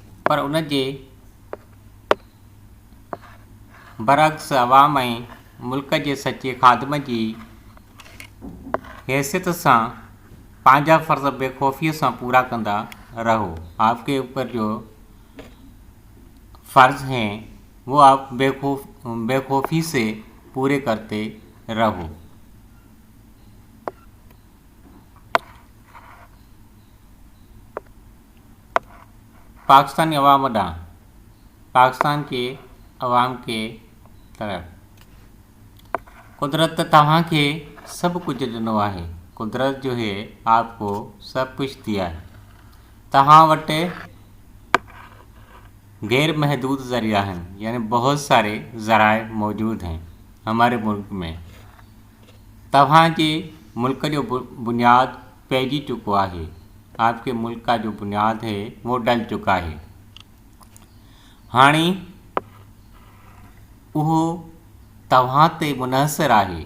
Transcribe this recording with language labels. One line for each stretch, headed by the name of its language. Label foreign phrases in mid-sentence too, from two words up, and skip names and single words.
Sindhi: पर उन जे बरअक्स अवाम ऐं मुल्क जे सचे ख़ादम जी हैसियत सां पंहिंजा फ़र्ज़ बेखौफ़ीअ सां पूरा कंदा रहो।
Urdu: آپ کے اوپر جو فرض ہیں وہ آپ بےخوفی سے پورے کرتے رہو.
Sindhi: पाकिस्तानी अवाम ॾांहुं,
Urdu: پاکستان کے عوام کے طرف
Sindhi: कुदरत तव्हांखे सभु कुझु ॾिनो आहे।
Urdu: قدرت جو ہے آپ کو سب کچھ دیا ہے.
Sindhi: तव्हां वटि गैर महदूद ज़रिया हैं,
Urdu: یعنی بہت سارے ذرائع موجود ہیں ہمارے ملک میں.
Sindhi: तव्हांजे मुल्क जो बुनियाद पैजी चुको है।
Urdu: آپ کے ملک کا جو بنیاد ہے وہ ڈل چکا ہے.
Sindhi: हाणे वो तव्हां ते मुनहसर है।